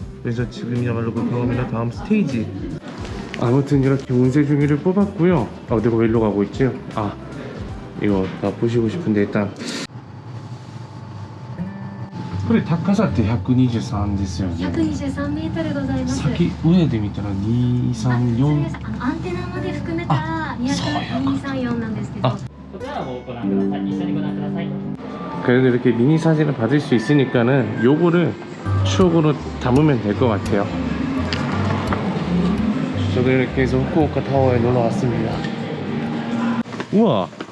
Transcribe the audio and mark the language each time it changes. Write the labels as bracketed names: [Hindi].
[Korean] 그래서 지금이야말로 그 경험이나 다음 스테이지. 아무튼 이렇게 운세중이를 뽑았고요. 내가 왜 일로 가고 있지? 이거 다 보시고 싶은데 일단 그래 [Japanese] 高さって123ですよね。 123メートルございます。先上で見たら234。アンテナまで含めたら234なんですけど。 [Korean] 그래도 이렇게 미니 사진을 받을 수 있으니까는 요거를 추억으로 담으면 될 것 같아요. 저도 이렇게 해서 후쿠오카 타워에 놀러 왔습니다. 우와.